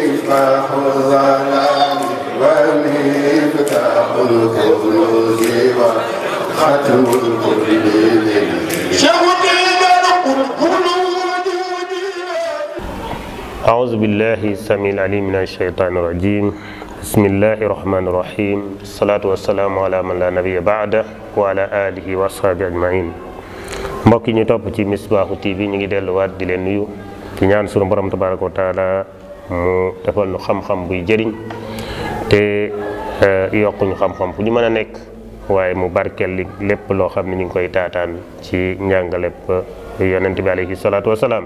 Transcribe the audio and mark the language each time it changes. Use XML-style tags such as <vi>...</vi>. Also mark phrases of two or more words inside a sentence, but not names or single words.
<ar>مصباح الظلام ومفتاح الكنوز وختم الكل أعوذ بالله السميع العليم من الشيطان الرجيم بسم الله الرحمن الرحيم الصلاة والسلام على من لا نبي بعده وعلى آله وصحبه أجمعين</ar> <wo>mbokk yi ñu topp ci Misbaahu TV ñu ngi delluwaat di leen nuyu ci ñaan sunu borom</wo> <ar>تبارك وتعالى</ar> <wo>mu defal ñu xam-xam buy jëriñ te yokk ñu xam-xam fu ñu mën a nekk waaye mu barkeel li lépp loo xam ne ñu ngi koy taataan ci njàngaleb yonent bi</wo> <ar>عليه الصلاة والسلام.</ar>